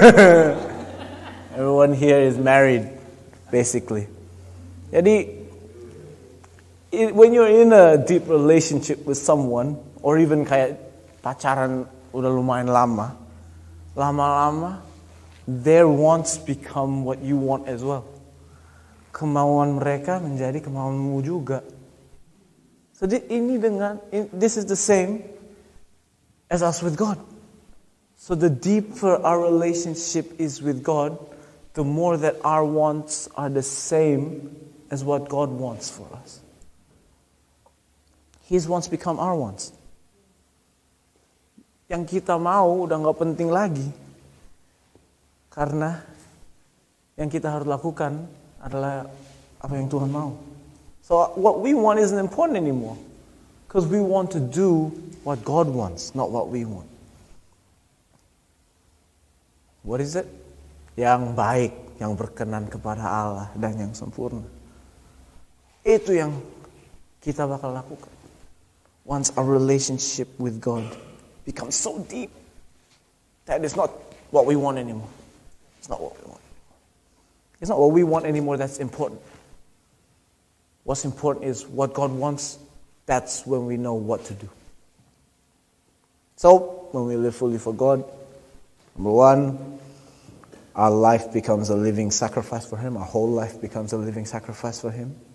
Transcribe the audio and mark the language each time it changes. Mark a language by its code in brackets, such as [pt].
[en] Everyone here is married, basically. [id] Jadi [en] when you're in a deep relationship with someone, or even [id] kayak pacaran udah lumayan lama, lama-lama [en] their wants become what you want as well. [id] Kemauan mereka menjadi kemauanmu juga. [en] So this is the same as us with God. So the deeper our relationship is with God, the more that our wants are the same as what God wants for us. His wants become our wants. [id] Yang kita mau udah gak penting lagi. Karena yang kita harus lakukan adalah apa yang Tuhan mau. [en] So what we want isn't important anymore. Because we want to do what God wants, not what we want. What is it? [id] Yang baik, yang berkenan kepada Allah dan yang sempurna. Itu yang kita bakal lakukan. [en] Once our relationship with God becomes so deep that it's not what we want anymore. It's not what we want. It's not what we want anymore that's important. What's important is what God wants. That's when we know what to do. So, when we live fully for God, number one, our life becomes a living sacrifice for Him. Our whole life becomes a living sacrifice for Him.